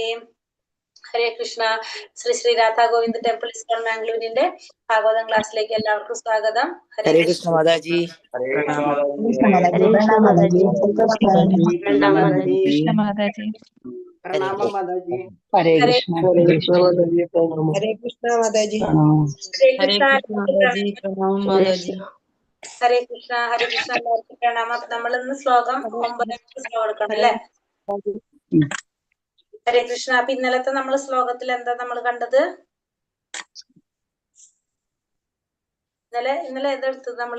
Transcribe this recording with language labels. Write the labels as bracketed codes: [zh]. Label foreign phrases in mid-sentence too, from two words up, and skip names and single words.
[sa] ഹരേ കൃഷ്ണ. [ml] ശ്രീ രാധാ ഗോവിന്ദ് ടെമ്പിൾ ഇസ്കോൺ മാംഗ്ലൂരിന്റെ ഭാഗവതം ക്ലാസ്സിലേക്ക് എല്ലാവർക്കും സ്വാഗതം. [sa] ഹരേ കൃഷ്ണ മാതാജി. [ml] പ്രണാമം മാതാജി. [sa] हरे कृष्ण ഹരേ Krishna ഹരേ കൃഷ്ണ മാതാജി. ഹരേ കൃഷ്ണ [ml] എല്ലാവർക്കും പ്രണാമം. നമ്മൾ ഇന്ന് ശ്ലോകം 9 ശ്ലോകം എടുക്കണം അല്ലെ? [sa] ഹരേ കൃഷ്ണ. [ml] അപ്പൊ ഇന്നലത്തെ നമ്മൾ ശ്ലോകത്തിൽ എന്താ നമ്മൾ കണ്ടത്? ഇന്നലെ ഏതെടുത്തത് നമ്മള്?